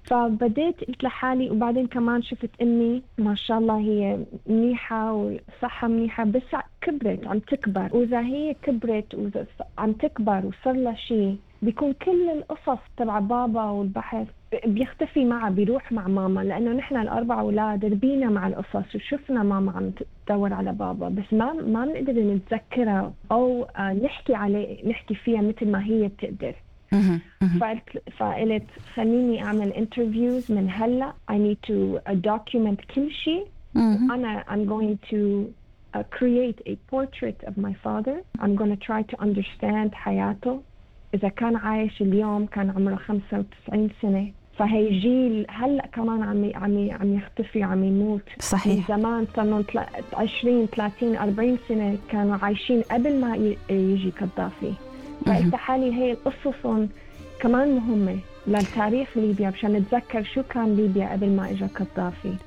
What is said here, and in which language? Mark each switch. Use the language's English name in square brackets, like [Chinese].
[Arabic] فبديت قلت لحالي، وبعدين كمان شفت امي ما شاء الله هي منيحه وصحه منيحه، بس كبرت عم تكبر، واذا هي كبرت وعم تكبر وصار لها شيء بيكون كل القصص تبع بابا والبحث بيختفي معه، بيروح مع ماما، لأنه نحن الأربع أولاد ربينا مع القصص وشفنا ماما عم تدور على بابا، بس ما بنقدر نتذكرها أو نحكي فيها مثل ما هي بتقدر. فقلت خليني أعمل interviews من هلأ، [English] I need to document [Arabic] كل شيء. [English] I'm going to create a portrait of my father. I'm going to try to understand [Arabic] حياته. إذا كان عايش اليوم كان عمره 95، فهي جيل هلأ كمان عم يختفي عم يموت. صحيح. زمان صاروا 20-30-40 كانوا عايشين قبل ما يجي قذافي. فقلت حالي هي القصص كمان مهمة للتاريخ ليبيا، عشان نتذكر شو كان ليبيا قبل ما إجا قذافي.